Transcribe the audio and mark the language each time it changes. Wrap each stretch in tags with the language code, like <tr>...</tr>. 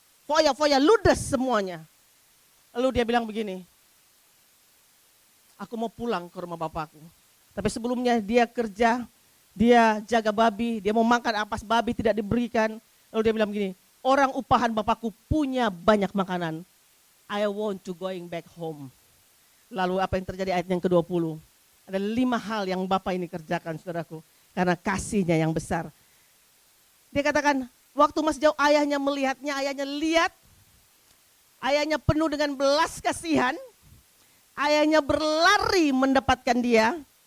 <id>foya-foya, ludes semuanya. Lalu dia bilang begini, aku mau pulang ke rumah bapakku. Tapi sebelumnya dia kerja, dia jaga babi, dia mau makan ampas babi tidak diberikan. Lalu dia bilang begini, orang upahan bapakku punya banyak makanan.</id> <en>I want to going back home.</en> <id>Lalu apa yang terjadi ayat yang ke-20? Ada 5 hal yang Bapak ini kerjakan, saudaraku. Karena kasihnya yang besar. Dia katakan, waktu masih jauh ayahnya melihatnya, ayahnya lihat. Ayahnya penuh dengan belas kasihan. Ayahnya berlari mendapatkan dia.</id>